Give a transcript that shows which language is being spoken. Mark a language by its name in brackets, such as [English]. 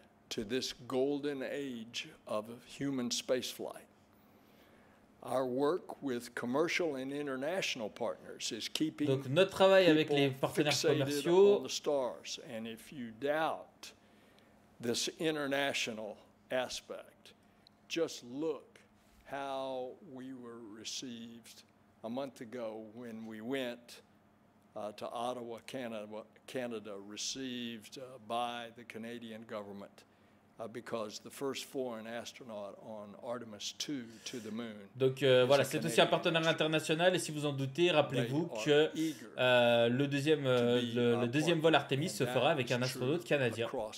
[English] To this golden age of human spaceflight. Our work with commercial and international partners is keeping [French] Donc notre travail avec les partenaires commerciaux, [English] and if you doubt this international aspect, just look how we were received a month ago when we went to Ottawa, Canada, received by the Canadian government. Because the first foreign astronaut on Artemis II to the moon. [French] Donc voilà, c'est aussi un partenariat international et si vous en doutez, rappelez-vous que le deuxième vol Artemis se fera avec un astronaute canadien.